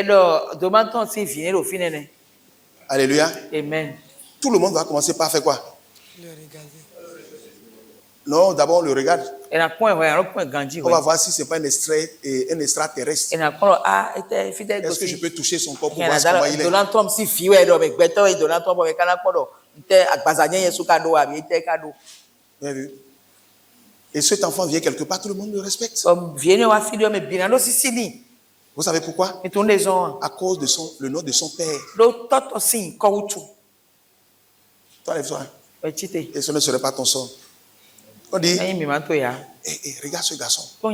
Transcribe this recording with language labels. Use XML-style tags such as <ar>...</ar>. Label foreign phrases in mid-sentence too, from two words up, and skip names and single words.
<fr>Alléluia. Amen. Tout le monde va commencer par faire quoi? Le regarder. Non, d'abord on le regarde. On va voir si ce n'est pas un extraterrestre. Est-ce que je peux toucher son corps pour voir comment il est?</fr> <ee>Donald Trump si fiwe do megbeto e Donald Trump be kana kodo nte agbazanye yesu kado abi te kado.</ee> <fr>Vous avez vu? Et cet enfant vient quelque part, tout le monde le respecte. Vous savez pourquoi? À cause de le nom de son père. Toi, lève-toi. Et ce ne serait pas ton son. On dit, regarde ce garçon.</fr>